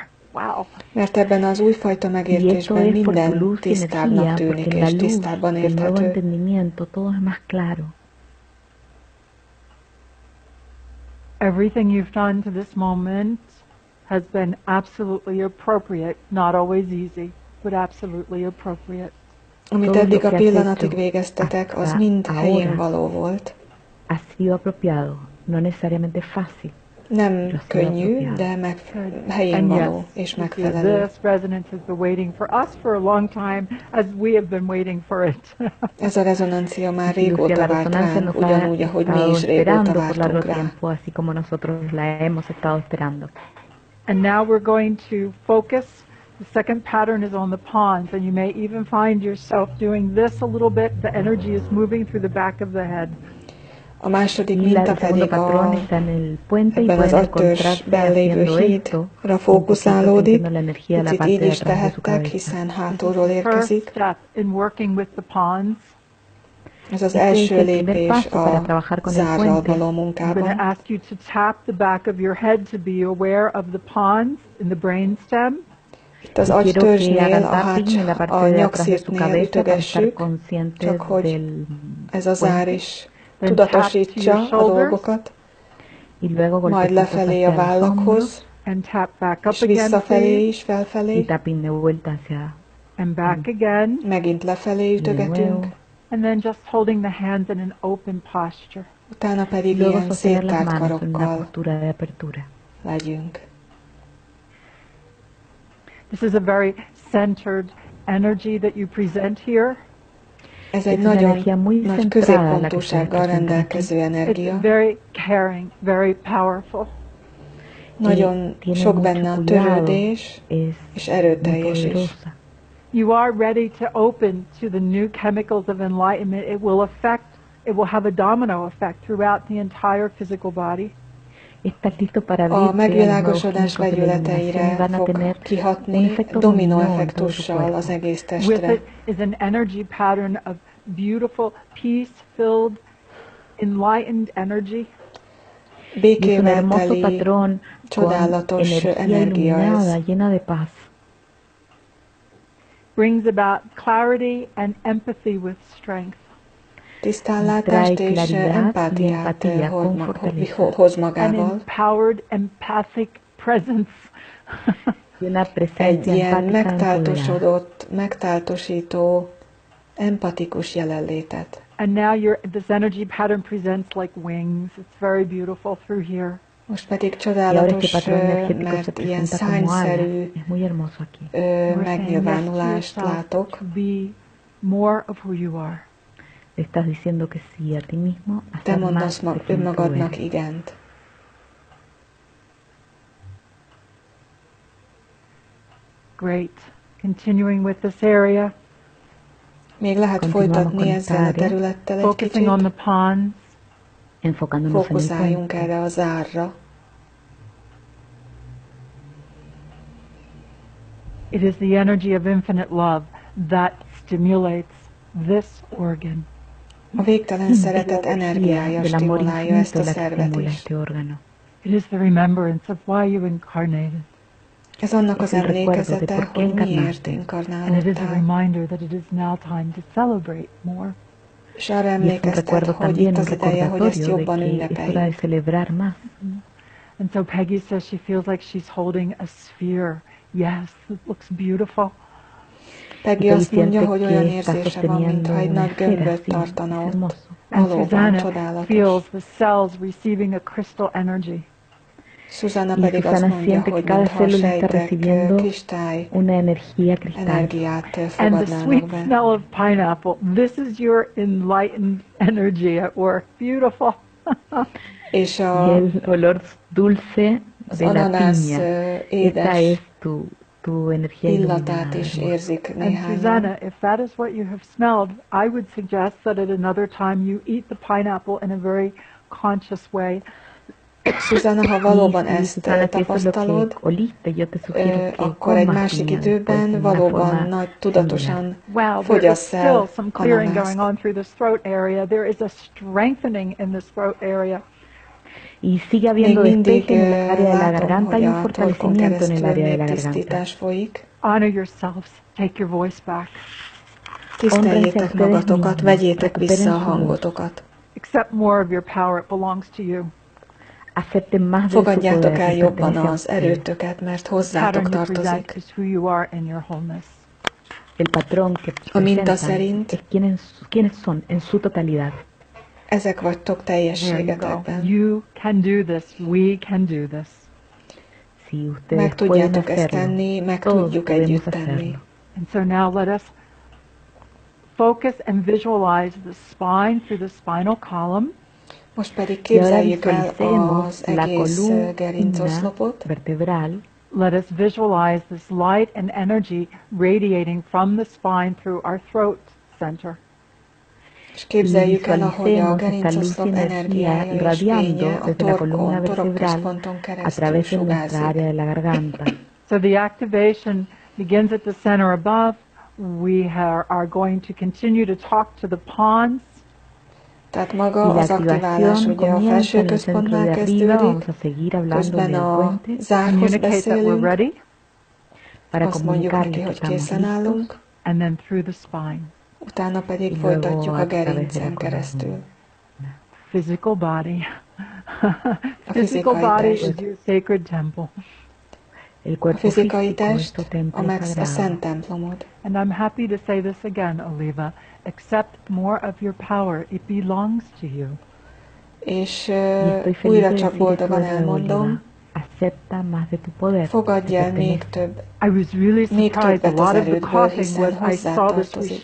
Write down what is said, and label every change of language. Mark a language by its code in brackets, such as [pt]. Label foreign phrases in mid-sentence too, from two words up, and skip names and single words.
[en] Wow. [hu] Mert ebben az újfajta megértésben minden tisztábbnak tűnik, és tisztábban érthető. [en] Everything you've done to this moment has been absolutely appropriate, not always easy, but absolutely appropriate. [hu] Amit eddig a pillanatig végeztetek, az mind helyén való volt. Nem könnyű, de helyén való és megfelelő. Ez a rezonancia már régóta várt ránk, ugyanúgy, ahogy mi is régóta vártunk rá. [en] And now we're going to focus. The second pattern is on the pawns, and you may even find yourself doing this a little bit. The energy is moving through the back of the head. [hu] A második minta pedig ebben az agytörzsben lévő hídra fókuszálódik. Itt így is tehettek, hiszen hátulról érkezik. Ez az első lépés a zárral való munkában. [en] I'm going to ask you to tap the back of your head to be aware of the pons in the brainstem. [hu] Itt az agytörzsnél, a nyakszírtnél ütögessük, csak hogy ez a zár is tudatosítsa a dolgokat, majd lefelé a vállakhoz, és visszafelé is, felfelé, [en] and back again, [hu] megint lefelé ütögetünk, [en] and then just holding the hands in an open posture. [hu] Utána pedig ilyen széttárt karokkal legyünk. [en] This is a very centered energy that you present here. [hu] Ez egy nagyon nagy középpontúsággal rendelkező energia. [en] It's very caring, very powerful. [hu] Nagyon sok benne a törődés, és erőteljes is. [en] You are ready to open to the new chemicals of enlightenment. It will have a domino effect throughout the entire physical body. [hu] A megvilágosodás vegyületeire fog kihatni dominó effektussal az egész testre. [en] With it is an energy pattern of beautiful, peace-filled, enlightened energy. [hu] Békével teli, csodálatos energia ez. [en] Brings about clarity and empathy with strength. [hu] Tisztánlátást és empátiát hoz magával. [en] An empowered, empathic presence. [hu] Egy ilyen megtáltosító, empatikus jelenlétet. [en] And now this energy pattern presents like wings. It's very beautiful through here. [hu] Most pedig csodálatos, mert ilyen szányszerű megnyilvánulást látok. [en] Be more of who you are. [es] Estás diciendo que sí a ti mismo. [hu] Te mondasz önmagadnak igent. [en] Great. Continuing with this area. [hu] Még lehet folytatni ezzel a területtel egy kicsit. [en] On the pons. [hu] Fókuszáljunk erre a zárra. [en] It is the energy of infinite love that stimulates this organ. [hu] A végtelen szeretet energiája stimulálja ezt a szervet is. [en] It is the remembrance of why you incarnated. [hu] Ez annak az emlékezete, hogy miért inkarnálódtál. [en] And it is a reminder that it is now time to celebrate more. [hu] És arra emlékeztet, hogy itt az ideje, hogy ezt jobban ünnepeljük. [en] And so Peggy says she feels like she's holding a sphere. Yes, it looks beautiful. [hu] Peggy azt mondja, hogy olyan érzése van, mintha egy nagy gömböt tartana ott. Valóban csodálatos. [en] Feels the cells receiving a crystal energy. [hu] Susanna pedig azt mondja, hogy mintha a sejtek kristály energiát fogadnának be. [en] And the sweet smell of pineapple. This is your enlightened energy at work. Beautiful. [hu] És az ananász édes illatát is érzik néhányan. [en] And Susanna, if that is what you have smelled, I would suggest that at another time you eat the pineapple in a very conscious way. [hu] Susanna, ha valóban ezt tapasztalod, akkor egy másik időben valóban nagy tudatosan fogyasz el ananászt. [es] Y sigue habiendo despeje en el área de la garganta y un fortalecimiento en el área de la garganta. [en] Honor yourselves. Take your voice back. [hu] Tiszteljétek magatokat, vegyétek vissza a hangotokat. [en] Accept more of your power, it belongs to you. [hu] Fogadjátok el jobban az erőtöket, mert hozzátok tartozik. A minta szerint ezek vagytok teljességetekben. [en] You can do this. We can do this. [hu] Meg tudjátok ezt tenni, meg tudjuk együtt tenni. [en] And so now let us focus and visualize the spine through the spinal column. [hu] Most pedig képzeljük el az egész gerincoszlopot. [en] Let us visualize this light and energy radiating from the spine through our throat center. [hu] És képzeljük el, ahogy a gerincoszlop energiája és fénye a torkközponton keresztül sugárzik. [en] So the activation begins at the center above. We are going to continue to talk to the pons. [hu] Tehát maga az aktiválás ugye a felső központnál kezdődik, közben a zárhoz beszélünk, azt mondjuk neki, hogy készen állunk, utána pedig folytatjuk a gerincen keresztül. [en] Physical body. Physical body is your sacred temple. [hu] A fizikai test, a szent templomod. [en] And I'm happy to say this again, Oliva. Accept more of your power. It belongs to you. [hu] És újra csak boldogan elmondom, fogadj el még több, még többet az erődből, hiszen hozzá tartozik.